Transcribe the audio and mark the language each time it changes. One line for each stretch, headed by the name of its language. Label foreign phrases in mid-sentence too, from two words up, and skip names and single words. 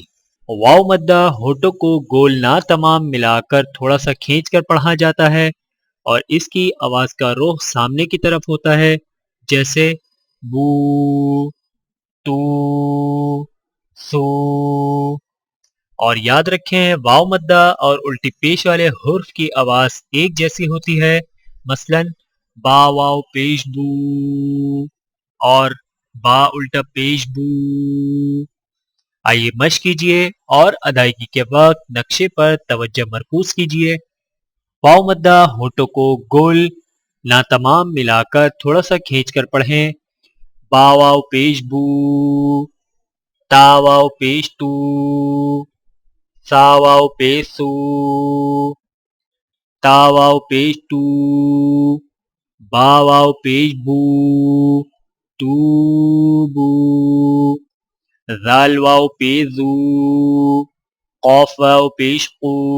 Urdu: واو مدہ ہونٹوں کو گول نہ تمام ملا کر تھوڑا سا کھینچ کر پڑھا جاتا ہے، اور اس کی آواز کا رخ سامنے کی طرف ہوتا ہے، جیسے بو، تو، سو۔ اور یاد رکھیں واو مدہ اور الٹی پیش والے حرف کی آواز ایک جیسی ہوتی ہے، مثلا با واو پیش بو اور با الٹا پیش بو۔ آئیے مشق کیجئے اور ادائیگی کے وقت نقشے پر توجہ مرکوز کیجئے۔ واو مدہ ہونٹوں کو گول ناتمام ملا کر تھوڑا سا کھینچ کر پڑھیں۔ با واو پیش بو، تا واو پیش تو، سا واو پیش سو، تا واو پیش تو، با واو پیش بو، تو بو، ذال واو پیش زو، قاف واو پیش قو،